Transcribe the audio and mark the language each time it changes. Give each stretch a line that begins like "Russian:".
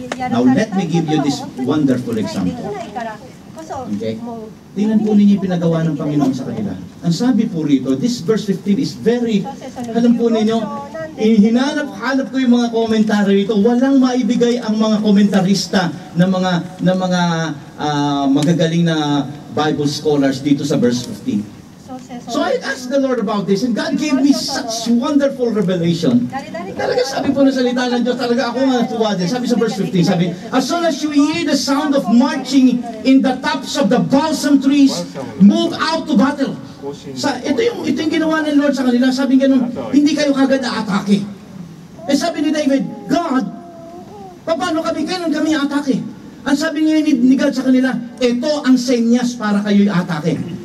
English: Now let me give you this wonderful example. Okay?
Filipino: Tingnan po ninyo yung pinagawa ng Panginoon sa kanila. Ang sabi po rito,
English: this verse 15 is very,
Filipino: alam po ninyo, hinanap ko yung mga komentary rito, walang maibigay ang mga komentarista ng mga magagaling na Bible scholars dito sa verse 15.
English: So I asked the Lord about this, and God gave me such wonderful revelation.
Filipino: Talaga sabi po na salita ng Diyos, talaga ako natuwa din. Sabi sa verse 15, sabi,
English: as soon as you hear the sound of marching in the tops of the balsam trees, move out to battle.
Filipino: Ito yung ginawa ng Lord sa kanila. Sabi ganun, hindi kayo kagad aatake. Sabi ni David, God, paano kailan kami aatake? Ang sabi niya ni God sa kanila, ito ang senyas para kayo atake.